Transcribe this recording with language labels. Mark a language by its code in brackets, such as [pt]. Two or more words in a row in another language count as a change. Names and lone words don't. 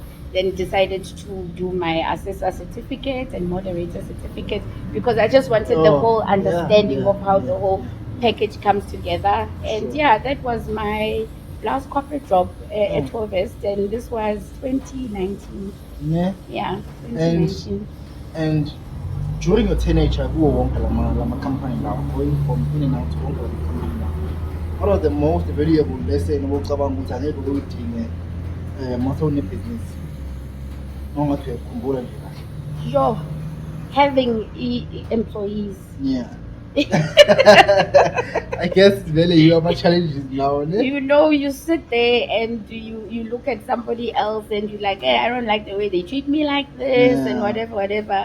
[en] Then decided to do my assessor certificate and moderator certificate because I just wanted the Oh, whole yeah, understanding yeah, of how yeah. the whole package comes together. And Sure. yeah, that was my last corporate job at Oh. Tobs, and this was 2019. Yeah. Yeah, And 2019. and during your teenager, [zu] kuwo wonke lama company lawo, [en] going from in and out [zu] wonke lama company lawo, [en] what are the most valuable lesson [zu] obocabanga ukuthi angeke uyidinge mase unebhizinisi ongathi uyakhumbula nje kahle? [en] Sure. Having employees. Yeah. I guess vele you have challenges now, ne? You know, you sit there and you look at somebody else and you're like, hey, I don't like the way they treat me like this and Yeah. whatever, whatever.